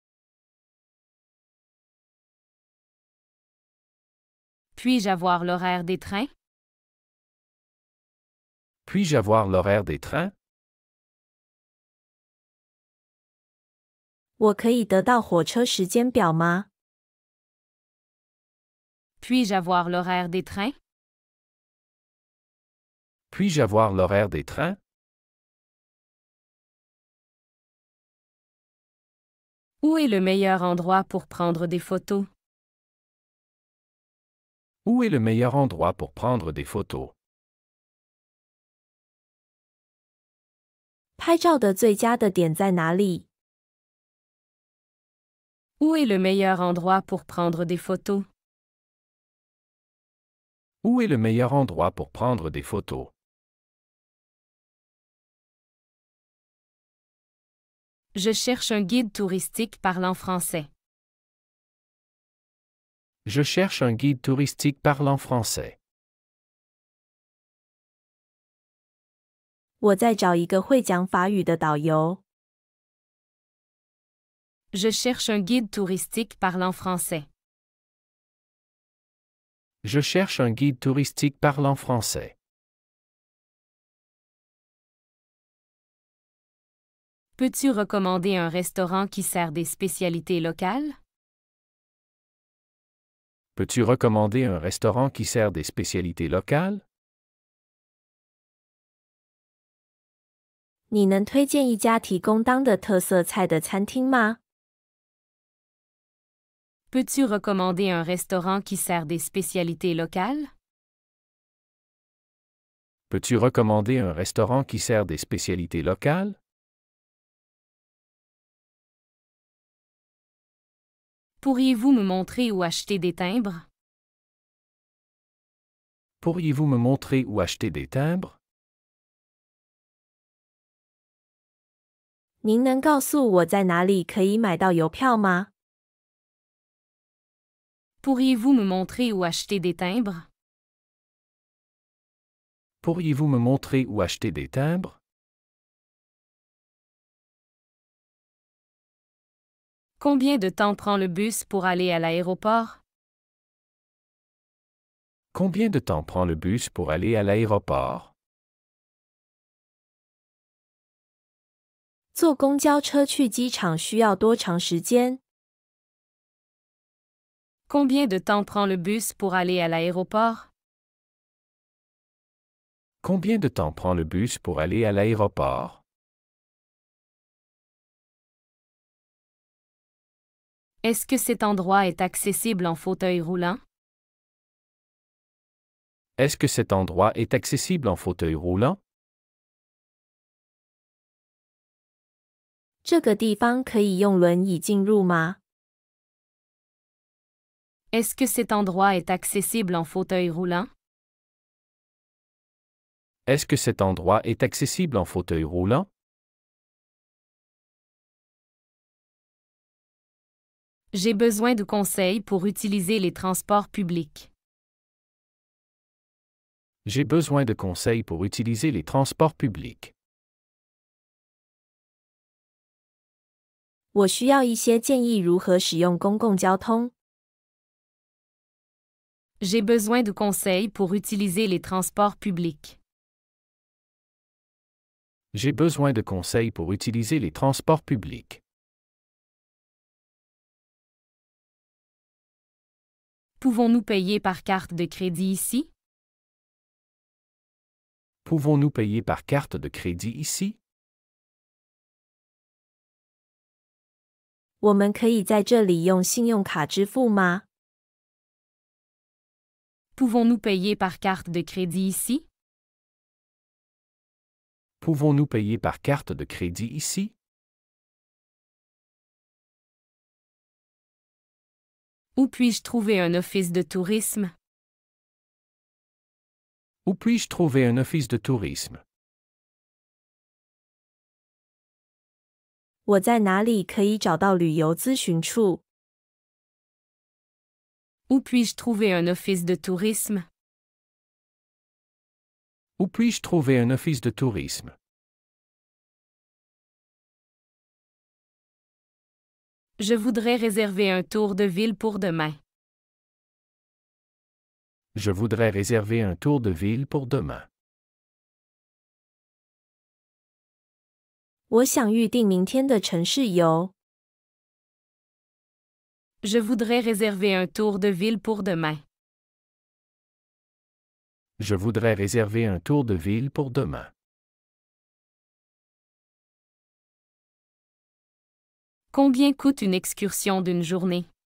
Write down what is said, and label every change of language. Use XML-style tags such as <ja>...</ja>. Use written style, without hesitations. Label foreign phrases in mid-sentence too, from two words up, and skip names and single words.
<fr>Puis-je avoir l'horaire des trains? Puis-je avoir l'horaire des trains?</fr> <zh>我可以得到火车时间表吗？</zh> <fr>Puis-je avoir l'horaire des trains? Puis-je avoir l'horaire des trains? Où est le meilleur endroit pour prendre des photos? Où est le meilleur endroit pour prendre des photos?</fr> <zh>拍照的最佳的点在哪里？</zh> <fr>Où est le meilleur endroit pour prendre des photos? Où est le meilleur endroit pour prendre des photos? Je cherche un guide touristique parlant français. Je cherche un guide touristique parlant français.</fr> <zh>我在找一个会讲法语的导游。</zh> <fr>Je cherche un guide touristique parlant français. Je cherche un guide touristique parlant français. Peux-tu recommander un restaurant qui sert des spécialités locales? Peux-tu recommander un restaurant qui sert des spécialités locales?</fr> <zh>你能推荐一家提供当地特色菜的餐厅吗？</zh> <fr>Peux-tu recommander un restaurant qui sert des spécialités locales? Peux-tu recommander un restaurant qui sert des spécialités locales? Pourriez-vous me montrer où acheter des timbres? Pourriez-vous me montrer où acheter des timbres?</fr> <zh>您能告诉我在哪里可以买到邮票吗？</zh> <fr>Pourriez-vous me montrer où acheter des timbres? Pourriez-vous me montrer où acheter des timbres? Combien de temps prend le bus pour aller à l'aéroport? Combien de temps prend le bus pour aller à l'aéroport?</fr> <zh>坐公交车去机场需要多长时间？</zh> <fr>Combien de temps prend le bus pour aller à l'aéroport? Combien de temps prend le bus pour aller à l'aéroport? Est-ce que cet endroit est accessible en fauteuil roulant? Est-ce que cet endroit est accessible en fauteuil roulant?</fr> <zh>这个地方可以用轮椅进入吗？</zh> <fr>Est-ce que cet endroit est accessible en fauteuil roulant? Est-ce que cet endroit est accessible en fauteuil roulant? J'ai besoin de conseils pour utiliser les transports publics. J'ai besoin de conseils pour utiliser les transports publics.</fr> <zh>我需要一些建议如何使用公共交通。</zh> <fr>J'ai besoin de conseils pour utiliser les transports publics. J'ai besoin de conseils pour utiliser les transports publics. Pouvons-nous payer par carte de crédit ici? Pouvons-nous payer par carte de crédit ici?</fr> <zh>我们可以在这里用信用卡支付吗？</zh> <fr>Pouvons-nous payer par carte de crédit ici? Pouvons-nous payer par carte de crédit ici? Où puis-je trouver un office de tourisme? Où puis-je trouver un office de tourisme?</fr> <zh>我在哪里可以找到旅游咨询处？</zh> <fr>Où puis-je trouver un office de tourisme? Où puis-je trouver un office de tourisme? Je voudrais réserver un tour de ville pour demain. Je voudrais réserver un tour de ville pour demain.</fr> <zh>我想预定明天的城市游。</zh> <fr>Je voudrais réserver un tour de ville pour demain. Je voudrais réserver un tour de ville pour demain. Combien coûte une excursion d'une journée?</fr>